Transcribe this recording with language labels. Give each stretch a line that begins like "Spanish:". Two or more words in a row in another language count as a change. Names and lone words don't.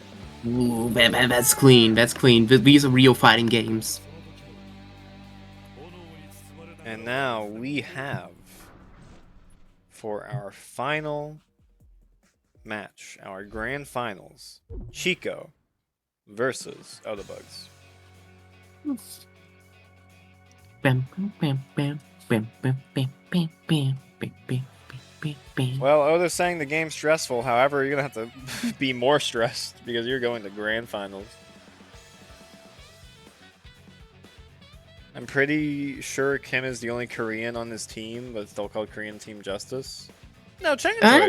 English: Ooh, that's clean. That's clean. These are real fighting games. And now we have, for our final match, our grand finals, Chico versus Othebugs. Bam, bam, bam, bam, bam, bam, bam, bam, bam, bam, bam, bam, bam. Well, Others saying the game's stressful. However, you're going to have to be more stressed because you're going to grand finals. I'm pretty sure Kim is the only Korean on this team, but it's still called Korean Team Justice. No, Chang and Choi are Korean.